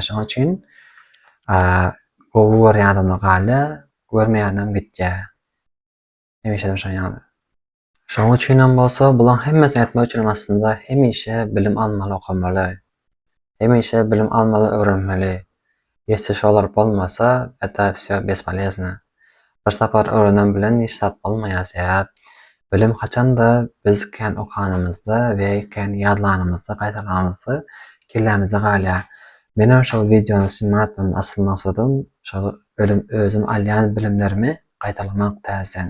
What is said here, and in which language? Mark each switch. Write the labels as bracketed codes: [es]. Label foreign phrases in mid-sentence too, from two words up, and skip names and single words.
[tk] Şoň üçin gowy görýän adamlar galy, görmeýänem gitýär. Hemişe şoňaly. Şoň üçinem bolsa, bulan hemmesini etmek üçin aslında hemişe bilim almaly, okamaly. Hemişe bilim almaly, öwrenmeli. Ýetse şolar bolmasa, [ru] это всё бесполезно. [tk] Bir sapar öwrenen bilen hiç zat bolmaýar. Sebäp bilim haçanda biz kän okanymyzda we kän ýadlanymyzda gaýtaramyzda kellämize galýar. Menem şol videony sunmatymyň asyl maksadym şol özüm alýan bilimlerimi gaýtalamak täzeden.